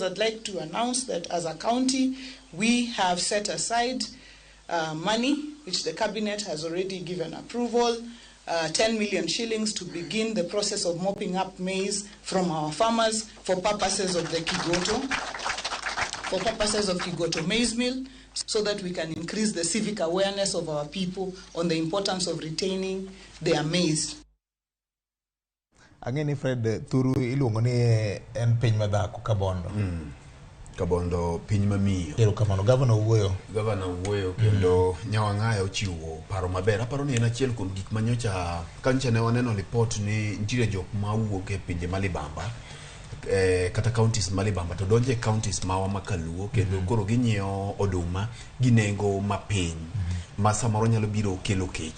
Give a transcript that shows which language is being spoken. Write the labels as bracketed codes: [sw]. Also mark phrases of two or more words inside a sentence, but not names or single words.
[en] I'd like to announce that as a county, we have set aside money, which the cabinet has already given approval, 10 million shillings to begin the process of mopping up maize from our farmers for purposes of the Kigoto maize mill, so that we can increase the civic awareness of our people on the importance of retaining their maize. [luo] Angeni Fred thuru iluongo ni en piny madhako Kabondo. Kabondo piny mamiyo. Ero kamano governor wuoyo kendo nyawang'ayo ochiwo paro maber. Aparo ni en achiel kuom gik manyocha kancha ne waneno report ni nitiere jok ma wuok e pinje malibamba kata counties malibamba to donje counties mawa makaluo kendo koro ginyiewo oduma gi nengo mapiny ma samoro nyalo biro kelo kech.